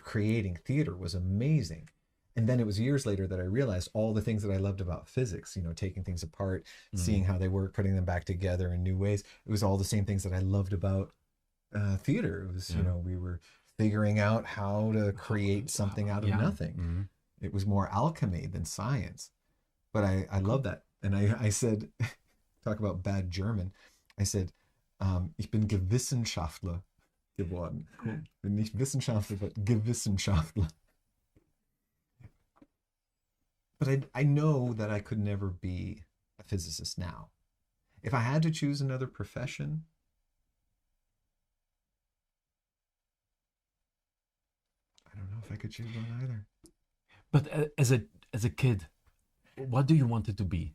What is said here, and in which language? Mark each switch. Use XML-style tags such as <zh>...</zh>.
<en>Creating theater was amazing. And then it was years later that I realized all the things that I loved about physics, taking things apart, seeing how they work, putting them back together in new ways. It was all the same things that I loved about theater. It was, we were figuring out how to create something out of nothing. It was more alchemy than science. But I love that. And I said, talk about bad German. I said,</en> <de>ich bin Gewissenschaftler geworden. Cool. Bin nicht Wissenschaftler, but Gewissenschaftler.</de> <en>But I know that I could never be a physicist now. If I had to choose another profession, I don't know if I could choose one either. But as a kid, what do you want it to be?</en>